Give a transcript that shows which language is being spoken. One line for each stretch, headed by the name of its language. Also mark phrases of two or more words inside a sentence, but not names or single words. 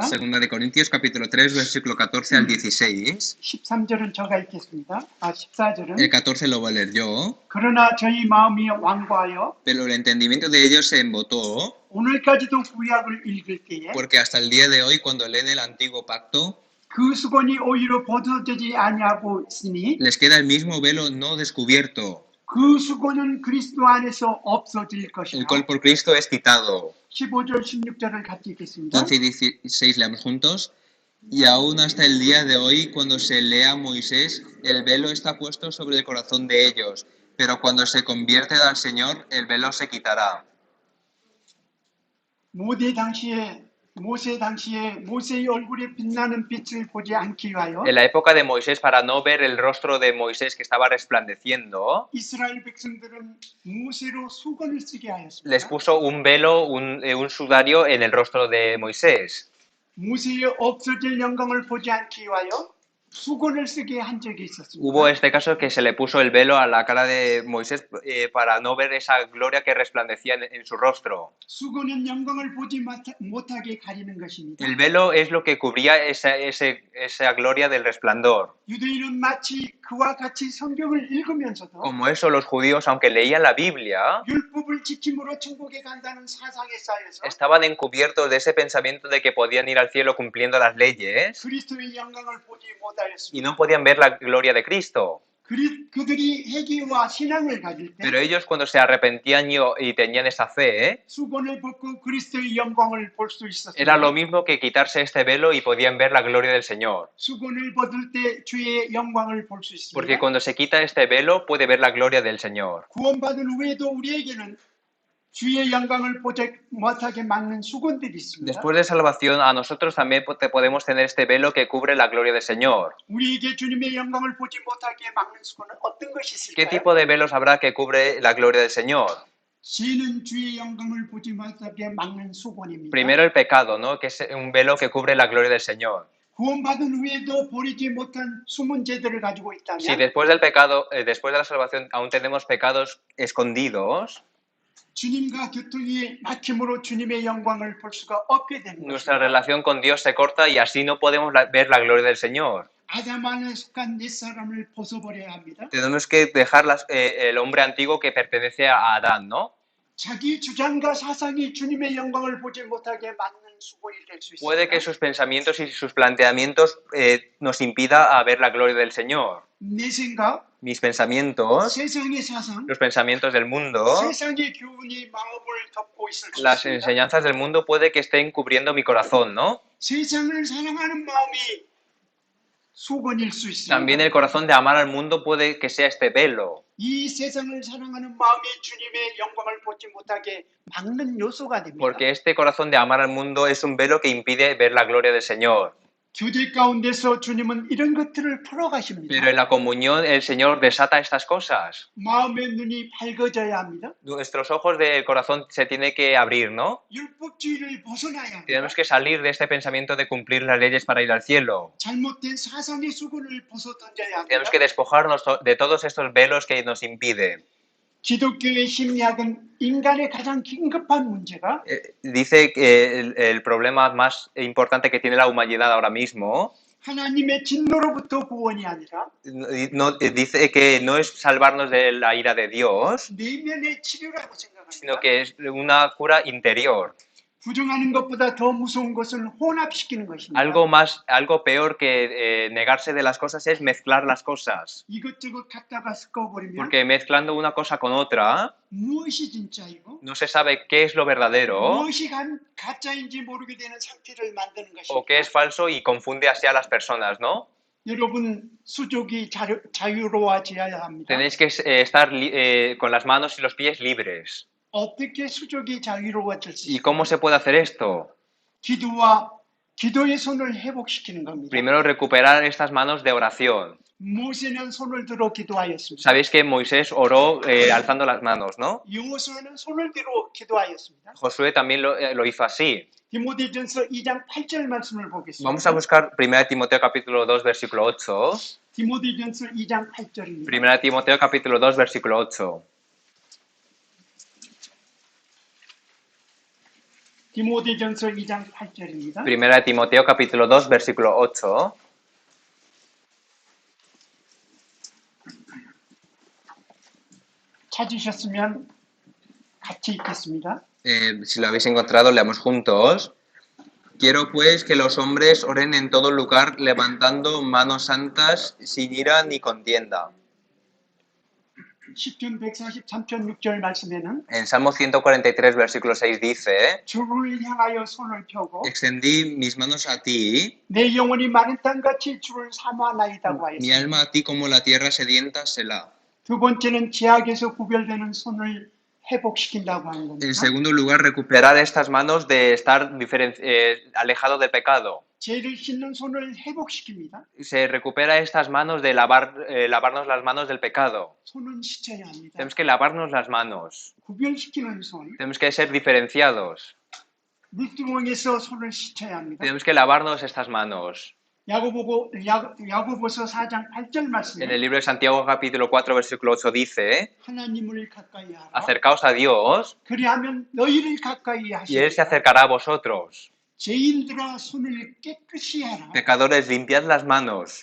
Spanish: Segunda de Corintios, capítulo 3, versículo 14 al 16.
Korean: 13절은 제가 읽겠습니다. 14절은
Spanish: 14 lo voy a leer yo.
Korean: 그러나 저희 마음이 완고하여
Spanish: Pero el entendimiento de ellos se embotó,
Korean: 오늘까지도 구약을 읽을 때에
Spanish: porque hasta el día de hoy, cuando leen el antiguo pacto,
Korean: 그 수건이 오히려 벗어지지 아니하고 있으니
Spanish: les queda el mismo velo no descubierto,
Korean: 그 수건은 그리스도 안에서 없어질
Spanish: el
Korean: 것이다.
Spanish: cual por Cristo es quitado.
Korean: 15절 16절을 같이 읽겠습니다.
Spanish: 15 y 16 leamos juntos. Y aún hasta el día de hoy, cuando se lea Moisés, el velo está puesto sobre el corazón de ellos, pero cuando se convierte al Señor, el velo se quitará.
Korean: 모세 당시에 모세의 얼굴에 빛나는 빛을 보지 않기 위하여
Spanish: En la época de Moisés, para no ver el rostro de Moisés que estaba resplandeciendo,
Korean: 이스라엘 백성들은 모세로 수건을 쓰게
Spanish: les
Korean: 하였습니다.
Spanish: puso un velo, un sudario en el rostro de Moisés.
Korean: 모세의 없어질 영광을 보지 않기 위하여 수건을 쓰게 한 적이 있었습니다.
Spanish: Hubo este caso que se le puso el velo a la cara de Moisés para no ver esa gloria que resplandecía en su rostro.
Korean: 수건은 영광을 보지 못하게 가리는 것입니다.
Spanish: El velo es lo que cubría esa gloria del resplandor.
Korean: 유대인은 마치 그와 같이 성경을 읽으면서도
Spanish: Como eso, los judíos, aunque leían la Biblia,
Korean: 율법을 지킴으로 천국에 간다는 사상에 쌓여서
Spanish: estaban encubiertos de ese pensamiento de que podían ir al cielo cumpliendo las leyes
Korean: 그리스도의 영광을 보지
Spanish: y
Korean: 못하였습니다.
Spanish: no podían ver la gloria de Cristo.
Korean: 그들이 회개와 신앙을 가질 때
Spanish: Pero ellos, cuando se arrepentían y tenían esa fe,
Korean: 수건을 벗고 그리스도의 영광을 볼 수
Spanish: era lo
Korean: 있었습니다.
Spanish: mismo que quitarse este velo y podían ver la gloria del Señor.
Korean: 수건을 벗을 때 주의 영광을 볼 수
Spanish: Porque
Korean: 있습니다.
Spanish: cuando se quita este velo, puede ver la gloria del Señor.
Korean: 구원받은 후에도 우리에게는 주의 영광을 보지 못하게 막는 수건들이 있습니다.
Spanish: Después de salvación, a nosotros también podemos tener este velo que cubre la gloria del Señor.
Korean: 우리에게 주님의 영광을 보지 못하게 막는 수건은 어떤 것이
Spanish: ¿Qué
Korean: 있을까요?
Spanish: tipo de velos habrá que cubre la gloria del Señor?
Korean: 죄는 주의 영광을 보지 못하게 막는 수건입니다.
Spanish: Primero el pecado, ¿no? Que es un velo que cubre la gloria del Señor.
Korean: 구원받은 후에도 버리지 못한 숨은 죄들을 가지고
Spanish: Si
Korean: 있다면
Spanish: después del pecado, después de la salvación, aún tenemos pecados escondidos,
Korean: 주님과 교통이 막힘으로 주님의 영광을 볼 수가 없게 되는
Spanish: nuestra
Korean: 것입니다.
Spanish: relación con Dios se corta y así no podemos ver la gloria del Señor.
Korean: 아담 안에 속한 옛사람을 벗어버려야 합니다.
Spanish: Tenemos que dejar el hombre antiguo que pertenece a Adán, ¿no?
Korean: 자기 주장과 사상이 주님의 영광을 보지 못하게 막는 수건이 될 수
Spanish: Puede que
Korean: 있습니다.
Spanish: sus pensamientos y sus planteamientos nos impida a ver la gloria del Señor.
Korean: 내 생각,
Spanish: Mis pensamientos,
Korean: 세상의 사상,
Spanish: los pensamientos del mundo,
Korean: 세상의 교훈이 마음을 덮고 있을 수
Spanish: las
Korean: 있습니다.
Spanish: enseñanzas del mundo puede que estén cubriendo mi corazón, ¿no?
Korean: 세상을 사랑하는 마음이 수건일 수 있습니다.
Spanish: También el corazón de amar al mundo puede que sea este velo.
Korean: 이 세상을 사랑하는 마음이 주님의 영광을 보지 못하게 막는 요소가 됩니다.
Spanish: Porque este corazón de amar al mundo es un velo que impide ver la gloria del Señor.
Korean: 교제 가운데서 주님은 이런 것들을 풀어가십니다.
Spanish: Pero en la comunión el Señor desata estas cosas.
Korean: 마음의 눈이 밝아져야 합니다.
Spanish: Nuestros ojos del corazón se tienen que abrir, ¿no?
Korean: 율법주의를 벗어나야 합니다.
Spanish: Tenemos que salir de este pensamiento de cumplir las leyes para ir al cielo.
Korean: 잘못된 사상의 수건을 벗어 던져야 합니다.
Spanish: Tenemos que despojarnos de todos estos velos que nos impiden.
Korean: 기독교의 심리학은 인간의 가장 긴급한 문제가
Spanish: Dice que el problema más importante que tiene la humanidad ahora mismo
Korean: 하나님의 진노로부터 구원이 아니라
Spanish: dice que no es salvarnos de la ira de Dios,
Korean: 내면의 치료라고
Spanish: sino
Korean: 생각합니다.
Spanish: que es una cura interior.
Korean: 부정하는 것보다 더 무서운 것은 혼합시키는 것입니다.
Spanish: Algo peor que negarse de las cosas es mezclar las cosas.
Korean: 이것저것 갖다가 섞어버리면
Spanish: Porque mezclando una cosa con otra,
Korean: 무엇이 진짜이고
Spanish: no se sabe qué es lo verdadero
Korean: 무엇이 가짜인지 모르게 되는 상태를 만드는
Spanish: o qué es
Korean: 것입니다.
Spanish: falso y confunde así a las personas, ¿no?
Korean: 여러분 수족이 자유로워져야 합니다.
Spanish: Tenéis que estar con las manos y los pies libres.
Korean: 어떻게 수족이 자유로워질 수
Spanish: ¿Y
Korean: 있을까요?
Spanish: cómo se puede hacer esto?
Korean: 기도의 손을 회복시키는 겁니다.
Spanish: Primero recuperar estas manos de oración.
Korean: 모세는 손을 들어 기도하였습니다.
Spanish: Sabéis que Moisés oró alzando las manos, ¿no?
Korean: 여호수아는 손을 들어 기도하였습니다.
Spanish: Josué también lo hizo así.
Korean: 디모데전서 2장 8절 말씀을
Spanish: Vamos
Korean: 보겠습니다.
Spanish: a buscar 1 Timoteo capítulo 2 versículo 8.
Korean: 디모데전서 2장 8절입니다.
Spanish: 1 Timoteo capítulo 2 versículo 8.
Korean: 디모데전서 2장 8절입니다.
Spanish: 1 Timoteo capítulo 2 versículo 8.
Korean: 찾으셨으면 같이 읽겠습니다.
Spanish: Si lo habéis encontrado, leamos juntos. Quiero pues que los hombres oren en todo lugar levantando manos santas sin ira ni contienda.
Korean: 시편 143편 6절 말씀에는
Spanish: En Salmo 143 versículo 6 dice:
Korean: 주를 향하여 손을 펴고
Spanish: Extendí mis manos a ti,
Korean: 내 영혼이 마른 땅같이 주를 사모하나이다고
Spanish: mi
Korean: 하였습니다.
Spanish: alma a ti como la tierra sedienta, Selah.
Korean: 두 번째는 제약에서 구별되는 손을 회복시킨다고 하는
Spanish: En
Korean: 겁니다.
Spanish: segundo lugar, recuperar estas manos de estar alejado del pecado.
Korean: 죄를 씻는 손을 회복시킵니다.
Spanish: Se recupera estas manos de lavarnos las manos del pecado.
Korean: 손은 씻어야 합니다.
Spanish: Tenemos que lavarnos las manos.
Korean: 구별시키는 손.
Spanish: Tenemos que ser diferenciados.
Korean: 물두멍에서 손을 씻어야 합니다.
Spanish: Tenemos que lavarnos estas manos.
Korean: 야고보서 4장 8절
Spanish: En
Korean: 말씀에
Spanish: el libro de Santiago capítulo 4 versículo 8 dice,
Korean: 하나님을 가까이 하라.
Spanish: acercaos a Dios
Korean: 그리하면 너희를 가까이
Spanish: y Él se
Korean: 하시리라.
Spanish: acercará a vosotros.
Korean: 죄인들아 손을 깨끗이 하라.
Spanish: Pecadores, limpiad las manos.